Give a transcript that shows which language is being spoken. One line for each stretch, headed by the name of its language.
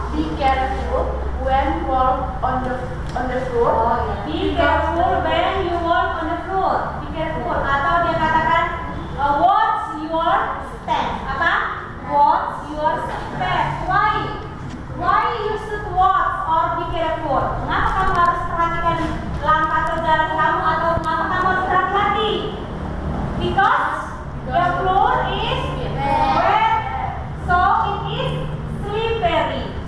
English: Be careful when walk on the floor. Oh ya. Be careful when you walk on the floor. Be careful.
Indonesian: Atau dia katakan
English: watch your step. Apa? Watch your step. Why you should watch or be careful?
Indonesian: Mengapa kamu harus perhatikan langkah atau jalan kamu atau mengapa kamu harus berhati-hati?
English: Because the floor is wet, so it is slippery.